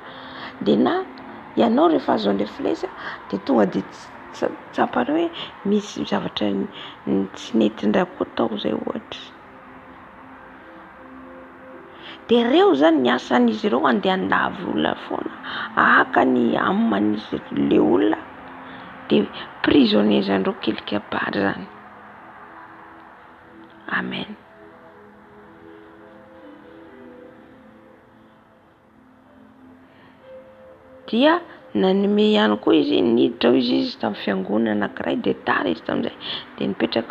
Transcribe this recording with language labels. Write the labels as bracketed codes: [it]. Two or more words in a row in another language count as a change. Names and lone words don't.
[mg] Dia na ianao rehefa azo an'ilay filesy dia tonga dia tsapany hoe misy zavatra tsy netindray koa tao zay ohatra. Dia ireo zany ny asan'izy ireo andeha andavy olona foana, haka ny aman'izy le olona dia prisonnier zandreo [fr] quelque part [mg] zany. Amen. Dia nanome ihany koa izy niditra izy tamin'ny fiangonana anankiray dia tara izy tamin'izay dia nipetraka